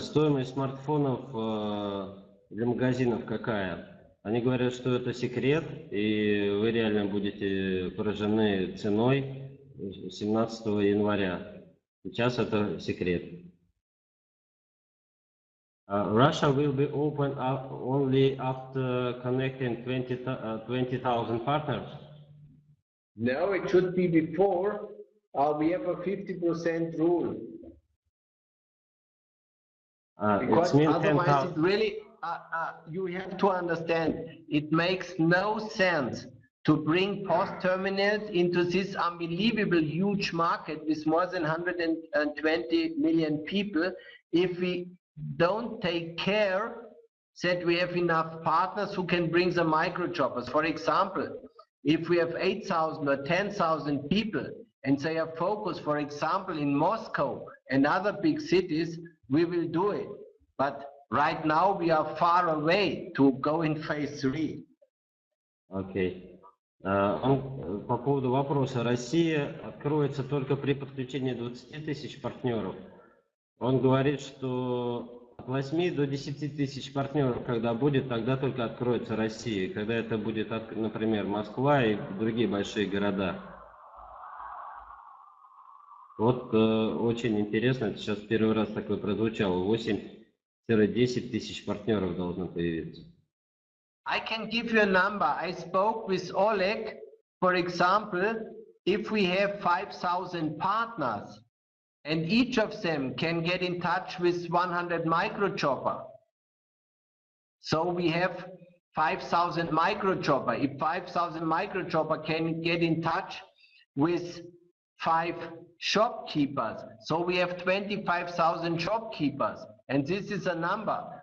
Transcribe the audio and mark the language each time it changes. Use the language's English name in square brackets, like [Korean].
[Russian] Стоимость смартфонов для магазинов какая? Они говорят, что это секрет, и вы реально будете поражены ценой 17 января. Сейчас это секрет. [English] Russia will be open only after connecting 20,000 partners? No, it should be before. We have a 50% rule. Because otherwise it really, you have to understand, it makes no sense to bring POS terminals into this unbelievable huge market with more than 120 million people if we don't take care that we have enough partners who can bring the microchoppers. For example, if we have 8,000 or 10,000 people and they are focused, for example, in Moscow and other big cities, we will do it. But right now we are far away to go in phase 3. [Russian] Окей. По поводу вопроса. Россия откроется только при подключении 20 тысяч партнеров. Он говорит, что от 8 до 10 тысяч партнеров, когда будет, тогда только откроется Россия. Когда это будет, например, Москва и другие большие города. Вот очень интересно, это сейчас первый раз такое прозвучало. 8-10 тысяч партнеров должно появиться. [English] I can give you a number. I spoke with Oleg, for example, if we have 5,000 partners and each of them can get in touch with 100 micro chopper. So we have 5,000 micro chopper. If 5,000 micro chopper can get in touch with 5 shopkeepers, so we have 25,000 shopkeepers, and this is a number.